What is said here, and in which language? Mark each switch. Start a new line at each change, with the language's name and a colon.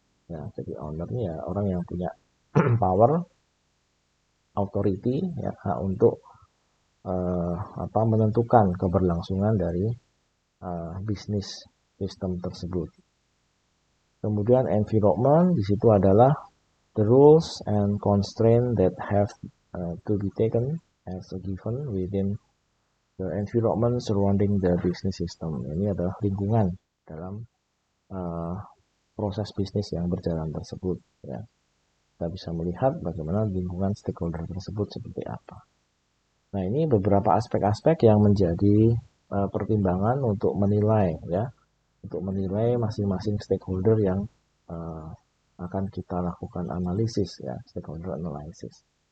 Indonesian: Ya, jadi owner ini ya orang yang punya power, authority ya, hak untuk menentukan keberlangsungan dari bisnis sistem tersebut. Kemudian environment di situ adalah
English: the rules and constraints that have to be taken as a given within the environment surrounding the business system.
Indonesian: Ini adalah lingkungan dalam proses bisnis yang berjalan tersebut. Ya. Kita bisa melihat bagaimana lingkungan stakeholder tersebut seperti apa. Nah, ini beberapa aspek-aspek yang menjadi pertimbangan untuk menilai ya, untuk menilai masing-masing stakeholder yang akan kita lakukan analisis ya, stakeholder analysis.